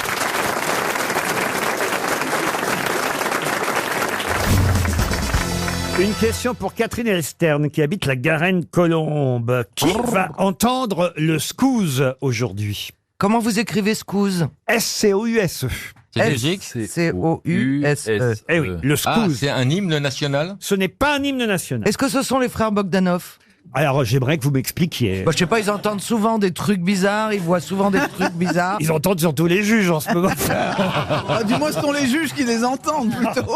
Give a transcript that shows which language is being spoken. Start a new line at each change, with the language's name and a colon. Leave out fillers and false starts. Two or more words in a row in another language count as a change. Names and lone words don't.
French: Une question pour Catherine Elstern qui habite la Garenne-Colombe. Qui va entendre le scouse aujourd'hui? Comment vous écrivez Scouse? S-C-O-U-S-E. C'est Belgique. C-O-U-S-E. Eh oui, le scouse. C'est un hymne national. Ce n'est pas un hymne national. Est-ce que ce sont les frères Bogdanov? Alors, j'aimerais que vous m'expliquiez. Bah, je sais pas, ils entendent souvent des trucs bizarres, ils voient souvent des trucs bizarres. Ils entendent surtout les juges en ce moment. Du moins, ce sont les juges qui les entendent plutôt.